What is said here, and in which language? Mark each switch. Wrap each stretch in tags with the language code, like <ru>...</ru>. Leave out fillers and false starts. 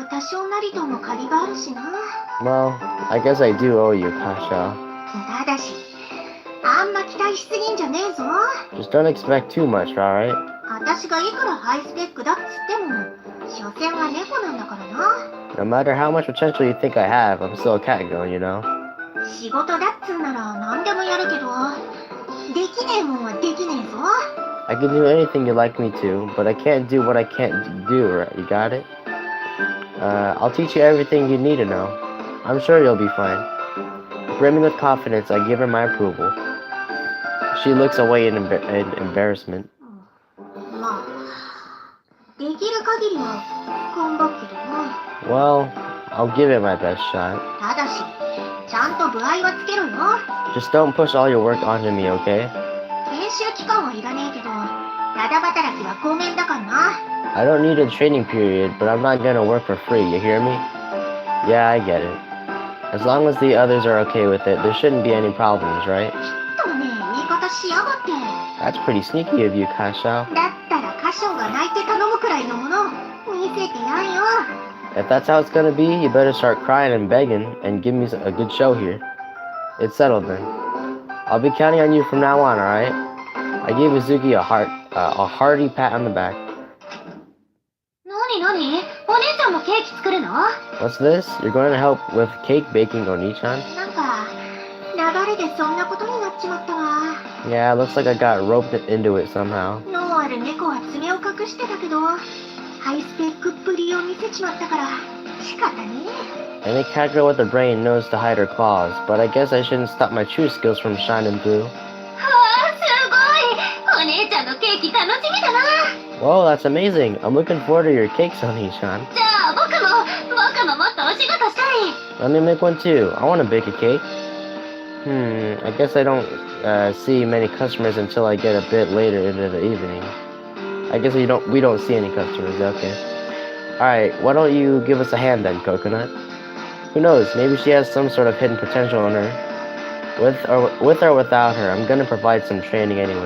<ja>少なりとも借りがあるしな。</ja> <en>Well, I guess I do owe you, Kasha.</en> <ja>ただし、あんま期待しすぎんじゃねえぞ。</ja> <en>Just don't expect too much, alright?</en> <ja>私がいくらハイスペックだっつっても、所詮は猫なんだからな。</ja> <en>No matter how much potential you think I have, I'm still a cat girl, you know?</en> <ja>仕事だっつうなら何でもやるけど、できねえもんはできねえぞ。</ja> <en>I can do anything you'd like me to, but I can't do what I can't do, right? You got it? I'll teach you everything you need to know. I'm sure you'll be fine. Brimming with confidence, I give her my approval. She looks away in embarrassment.</en> <ja>まあ、できる限りは頑張ってるな。</ja> <en>Well, I'll give it my best shot.</en> <ja>ただし、ちゃんと具合はつけろよ。</ja> <en>Just don't push all your work onto me, okay?</en> <ja>研修期間はいらねえけど、ただ働きはごめんだからな。</ja> <en>I don't need a training period, but I'm not gonna work for free, you hear me? Yeah, I get it. As long as the others are okay with it, there shouldn't be any problems, right?</en> <ja>とねえ言い方しやがって。</ja> <en>That's pretty sneaky of you, Kasha.</en> <ja>だったらカションが泣いて頼むくらいのもの見せてやんよ。</ja> <en>If that's how it's gonna be, you better start crying and begging and give me a good show here. It's settled then. I'll be counting on you from now on, alright? I gave Uzuki a hearty pat on the back.</en> <ja>なにお姉ちゃんもケーキ作るの？</ja> <en>What's this? You're going to help with cake baking, Oni-chan?</en> <ja>なんか流れでそんなことになっちまったわ。</ja> <en>Yeah, looks like I got roped into it somehow.</en> <ja>脳ある猫は爪を隠してたけど、ハイスペックっぷりを見せちまったから仕方ねえ。</ja> <en>Any cat girl with a brain knows to hide her claws, but I guess I shouldn't stop my true skills from shining through.</en> <ja>はあ、すごい。お姉ちゃんのケーキ楽しみだな。</ja> <en>Whoa, that's amazing. I'm looking forward to your cakes, Oni-chan.</en> <ja>じゃあ僕ももっとお仕事したい。</ja> <en>Let me make one too. I want to bake a cake. I guess I don't see many customers until I get a bit later into the evening. I guess we don't see any customers. Okay. Alright, why don't you give us a hand then, Coconut? Who knows, maybe she has some sort of hidden potential in her. With or without her, I'm gonna provide some training anyway.</en>